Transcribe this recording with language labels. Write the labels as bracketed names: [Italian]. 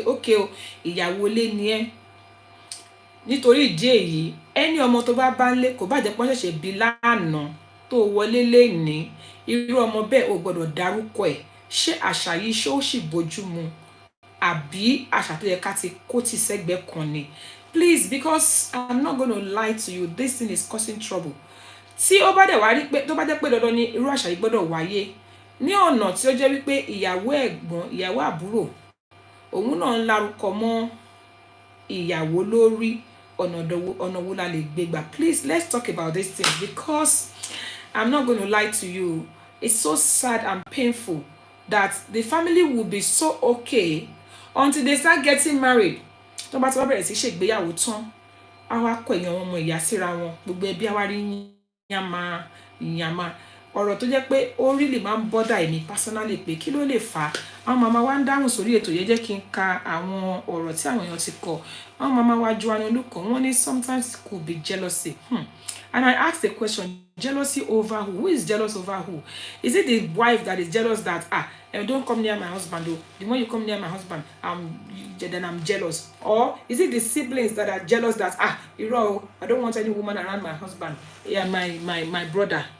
[Yoruba] Okay, ìyàwó lé ni ẹ́. Nítorí ìdí èyí, ẹni ọmọ tó bá ń lé kò bá jẹ́ pé wọ́n ṣẹ̀ṣẹ̀ bí lánàá tó wọlé lénìí, irú ọmọ bẹ́ẹ̀ ò gbọ́dọ̀ dárúkọ ẹ̀. Ṣé àṣà yìí ṣé ó sì bójú mu? Àbí àṣà tó yẹ ká ti kó tì sẹ́gbẹ̀ẹ́ kan ni? [English] Please, because I'm not going to lie to you, this thing is causing trouble. [Yoruba] Tí ó bá dẹ̀ wá rí pé tó bá jẹ́ pé dandan ni irú àṣà yìí gbọ́dọ̀ wáyé ní ọ̀nà tí ó jẹ́ wípé ìyàwó ẹ̀gbọ́n, ìyàwó àbúrò, òun náà ń lárúkọ mọ́ ìyàwó lórí, ọ̀nà wo la lè gbé gbà? [English] Please, let's talk about this thing, because I'm not going to lie to you. It's so sad and painful that the family will be so okay until they start getting married. [Yoruba] Tó bá ti wá bẹ̀rẹ̀ sí ṣègbéyàwó tán, á wá kọ èèyàn ọmọ ìyá síra wọn, gbogbo ẹbí á wá rí yàmà. Ọ̀rọ̀ tó jẹ́ pé ó really máa ń bother èmi personally pé kí ló lè fà á. Àwọn màmá wa ń dáhùn sórí ètò yẹn, jẹ́ kí n ka àwọn ọ̀rọ̀ tí àwọn èèyàn ti kọ. Àwọn màmá wa Joanne Olùkọ́, wọ́n ní [English] sometimes it could be jealousy. And I asked the question, jealousy over who? Who is jealous over who? Is it the wife that is jealous that don't come near my husband, though? The more you come near my husband, then I'm jealous? Or is it the siblings that are jealous that I don't want any woman around my husband, my brother?